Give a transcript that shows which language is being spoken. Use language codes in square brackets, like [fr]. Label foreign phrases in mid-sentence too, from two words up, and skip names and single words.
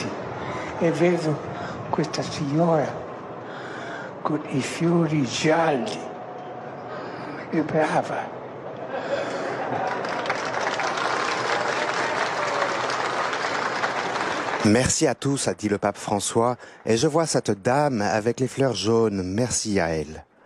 [it] e vedo questa signora con i fiori gialli, è brava. [fr] Merci à tous, a dit le pape François, et je vois cette dame avec les fleurs jaunes. Merci à elle.